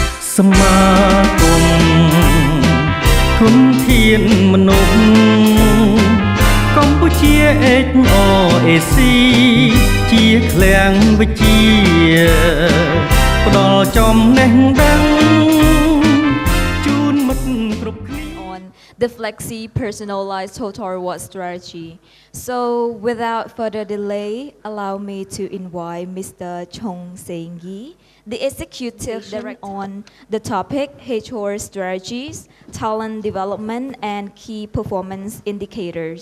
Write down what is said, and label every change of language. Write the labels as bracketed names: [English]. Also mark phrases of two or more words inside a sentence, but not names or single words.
[Khmer] សមាគមធនធានមនុស្សកម្ពុជា HRAC ជាឃ្លាំងវិជ្ជាផ្ដល់ចំណេះដឹងជូនមិត្តគ្រប់គ្នា [English] on the flexi personalized total reward strategy. So without further delay, allow me to invite Mr. Cheong Seng, the Executive Director on the topic HR strategies, talent development, and key performance indicators.